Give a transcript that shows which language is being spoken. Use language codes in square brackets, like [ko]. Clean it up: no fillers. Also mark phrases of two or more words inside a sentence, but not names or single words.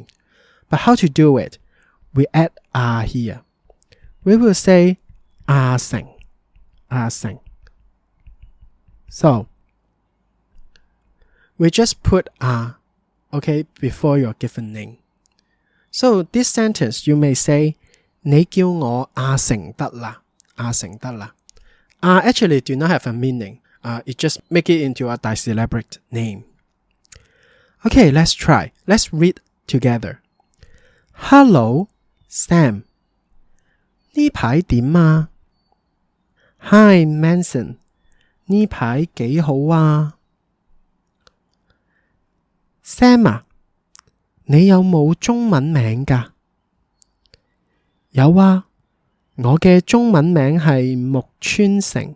[en] But how to do it? We add a here. We will say a seng, a seng. So we just put a, before your given name. So this sentence you may say, [yue] 你叫我阿成得啦，阿成得啦. [en] Actually do not have a meaning. It just make it into a disyllabic name. Okay, let's try. Let's read together. Hello, Sam. [yue] 呢排點啊? Hi, Manson. 呢排幾好啊? Sam 啊，你有冇中文名㗎? 有啊，我嘅中文名係木村成。